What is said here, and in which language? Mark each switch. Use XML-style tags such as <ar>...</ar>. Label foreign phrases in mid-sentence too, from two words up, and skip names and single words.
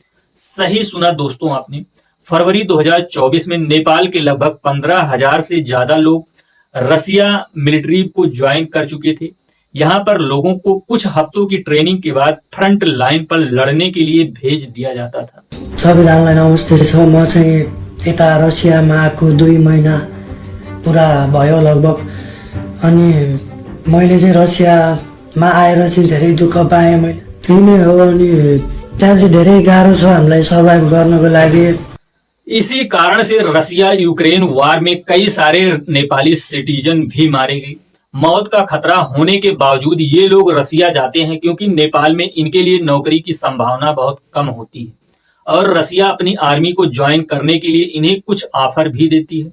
<hi>सही सुना दोस्तों आपने। फरवरी 2024 में नेपाल के लगभग 15,000 से ज्यादा लोग रसिया मिलिट्री को ज्वाइन कर चुके थे। यहाँ पर लोगों को कुछ हफ्तों की ट्रेनिंग के बाद</hi> <en>front line</en> <hi>पर लड़ने के लिए भेज दिया जाता था।</hi> <ne>सबैजनालाई नमस्ते छ। म चाहिँ यता रसियामा आएको 2 महिना पुरा भयो लगभग। अनि मैले चाहिँ रसियामा आएर चाहिँ धेरै दुःख पाएँ। मैले त्यही नै हो। अनि त्यहाँ चाहिँ धेरै गाह्रो छ हामीलाई सर्भाइभ गर्नको लागि।</ne> <hi>इसी कारण से रसिया यूक्रेन वार में कई सारे नेपाली सिटीजन भी मारे गए। मौत का खतरा होने के बावजूद ये लोग रसिया जाते हैं क्योंकि नेपाल में इनके लिए नौकरी की संभावना बहुत कम होती है और रसिया अपनी आर्मी को ज्वाइन करने के लिए इन्हें कुछ ऑफर भी देती है।</hi>